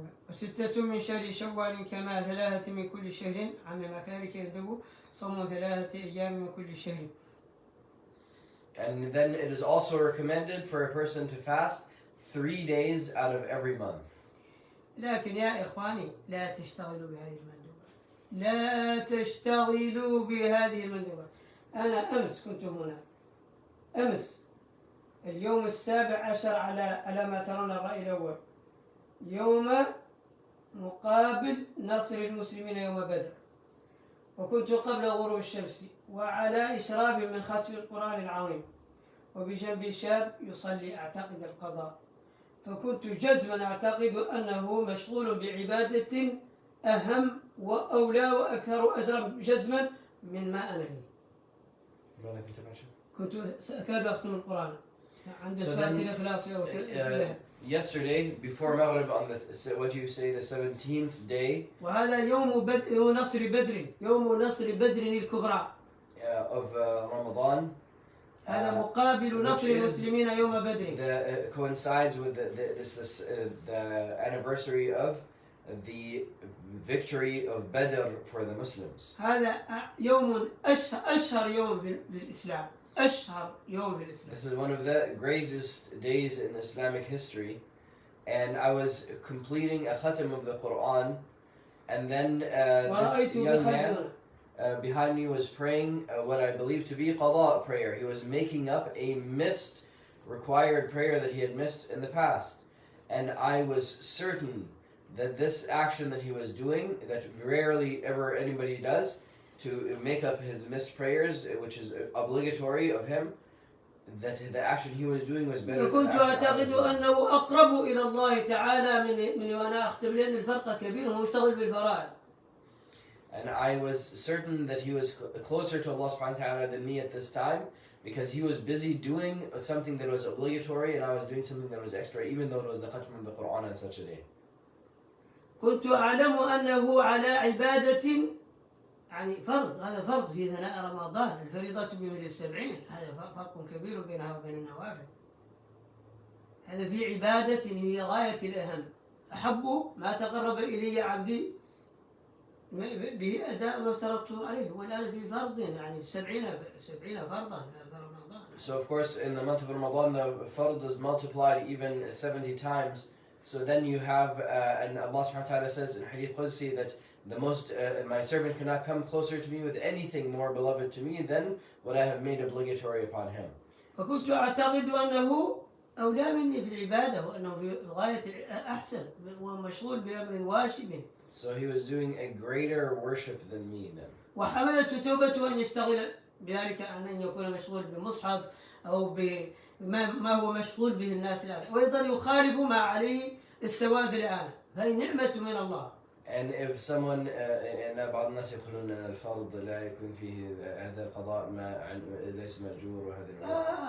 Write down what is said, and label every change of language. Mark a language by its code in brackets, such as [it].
[ar] وستة من شهر شوال كما 3 من كل شهر، عما كذلك يندب صوم 3 أيام من كل شهر. [en] And then it is also recommended for a person to fast 3 days out of every month. [ar] لكن يا إخواني لا تشتغلوا بهذه المندوبات، لا تشتغلوا بهذه المندوبات. أنا أمس كنت هنا، أمس اليوم 17 على ما ترون الرأي الأول، يوم مقابل نصر المسلمين يوم بدر، وكنت قبل غروب الشمس وعلى إشراف من ختم القرآن العظيم، وبجنبي شاب يصلي أعتقد القضاء، فكنت جزما أعتقد أنه مشغول بعبادة أهم وأولى وأكثر أجرا جزما من ما أنا فيه. كنت أكاد أختم القرآن عند صلاة الإخلاص أو [en] yesterday, before Maghrib, on the what do you say, the 17th day [ar] وهذا يوم نصر بدر، يوم نصر بدر الكبرى [en] of Ramadan. [ar] هذا مقابل نصر المسلمين يوم بدر. [en] Coincides with the anniversary of the victory of Badr for the Muslims. [ar] هذا يوم أشهر يوم في الإسلام، أشهر يوم في الإسلام. [en] This is one of the greatest days in Islamic history, and I was completing a khatam of the Quran, and then this young man behind me was praying what I believe to be qada prayer. He was making up a missed required prayer that he had missed in the past, and I was certain that this action that he was doing, that rarely ever anybody does, to make up his missed prayers, which is obligatory of him, that the action he was doing was better than the [ar] كنت أعتقد أنه أقرب إلى الله تعالى من وأنا أختم، لأن الفرق كبير ومشتغل بالفرائض. [en] And I was certain that he was closer to Allah subhanahu wa ta'ala than me at this time, because he was busy doing something that was obligatory and I was doing something that was extra, even though it was the khatm of the Quran on such a day. [ar] كنت أعلم أنه على عبادة، يعني فرض، هذا فرض في ثناء رمضان، الفريضة بمثل 70، هذا فرق كبير بينها وبين النوافل. هذا في عبادة هي غاية الأهم، أحب ما تقرب إلي عبدي بأداء ما افترضته عليه، والآن في فرض يعني 70 فرضا في رمضان. [en] So of course in the month of Ramadan the fard is multiplied even 70 times. So then you have, and Allah subhanahu wa ta'ala says in Hadith Qudsi that the most, my servant cannot come closer to me with anything more beloved to me than what I have made obligatory upon him. [ar] فكنت أعتقد أنه أولى مني في العبادة، وأنه في غاية أحسن ومشغول بأمر واجب. [en] So he was doing a greater worship than me then. [ar] وحملته توبته أن يشتغل بذلك، أن يكون مشغول بمصحف أو بما هو مشغول به الناس الآن، وأيضا يخالف ما عليه السواد الآن، فهي نعمة من الله. [en] And if someone, [ar] أن بعض الناس يقولون أن الفرض لا يكون فيه هذا القضاء ما ليس مأجور وهذا